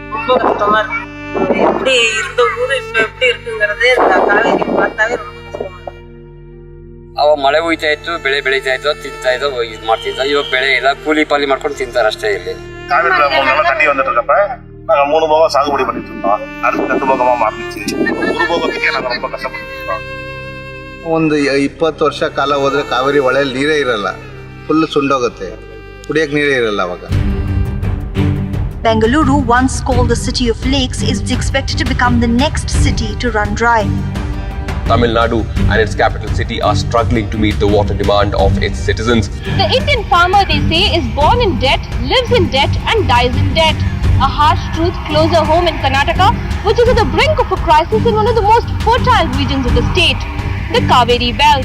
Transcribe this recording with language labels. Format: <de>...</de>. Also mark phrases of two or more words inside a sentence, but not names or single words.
<ta>ரொம்ப கஷ்டமா இருக்கு. எப்படி இருந்த ஊரு இப்ப எப்படி இருக்குங்கிறதே இந்த காவேரி பார்த்தாவே ரொம்ப கஷ்டமா இருக்கு.</ta> <kn>ಅವಾಗ ಮಳೆ ಹೋಯ್ತಾ ಇತ್ತು, ಬೆಳೆ ಬೆಳೀತಾ ಇತ್ತು, ತಿಂತಾ ಇದ್ದೋ, ಇದು ಮಾಡ್ತಿದ್ದ. ಇವಾಗ ಬೆಳೆ ಇಲ್ಲ, ಕೂಲಿ ಪಾಲಿ ಮಾಡ್ಕೊಂಡು ತಿಂತಾರೆ ಅಷ್ಟೇ. ಇಲ್ಲಿ</kn> <ta>காவேரியில 3 நாளா தண்ணி வந்துட்டு இருக்கப்ப நாங்க 3 போகம் சாகுபடி பண்ணிட்டு இருந்தோம். அடுத்து 2 போகமா மாறிச்சு. ஒரு போகத்துக்கே நாங்க ரொம்ப கஷ்டப்பட்டு இருக்கோம்.</ta> <kn>ಒಂದು 20 ವರ್ಷ ಕಾಲ ಹೋದ್ರೆ ಕಾವೇರಿ ಹೊಳೆಯಲ್ಲಿ ನೀರೇ ಇರಲ್ಲ, ಫುಲ್ ಸುಂಡೋಗುತ್ತೆ, ಕುಡಿಯಕ್ಕೆ ನೀರೇ ಇರಲ್ಲ ಅವಾಗ.</kn> <en>Bengaluru, once called the city of lakes, is expected to become the next city to run dry. Tamil Nadu and its capital city are struggling to meet the water demand of its citizens. The Indian farmer, they say, is born in debt, lives in debt and dies in debt. A harsh truth closer home in Karnataka, which is at the brink of a crisis in one of the most fertile regions of the state, the Kaveri Belt.</en>